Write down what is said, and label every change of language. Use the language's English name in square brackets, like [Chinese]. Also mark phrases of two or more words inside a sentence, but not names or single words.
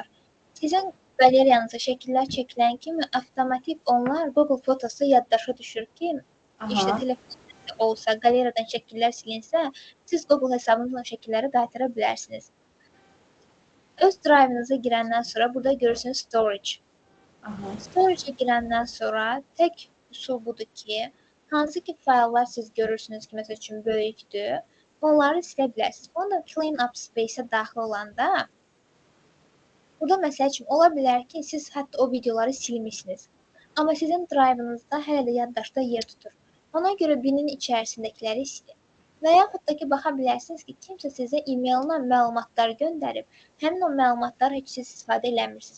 [Azerbaijani] Sizin qaleriyanıza şəkillər çəkilən kimi avtomatik onlar Google Photos'a yaddaşa düşür ki, işte telefonda olsa, qaleriyadan şəkillər silinsə, siz Google hesabınızla şəkilləri qaytara bilərsiniz. Öz drive'ınıza girəndən sonra burada görürsünüz storage. Storage'a girəndən sonra tək üsul budur ki, hansı ki fayllar siz görürsünüz ki, məsəl üçün böyükdür, onları silə bilərsiniz. Onu da [English] clean up space- [Azerbaijani] ə daxil olanda, burada məsəl üçün ola bilər ki, siz hətta o videoları silmişsiniz. Amma sizin drive'ınızda hələ də yaddaşda yer tutur. Ona görə birinin içərisindəkiləri silin. Və yaxud da ki, baxa bilərsiniz ki, kimsə sizə e-maillə məlumatlar göndərib, həmin o məlumatları heç siz istifadə eləmirsiniz.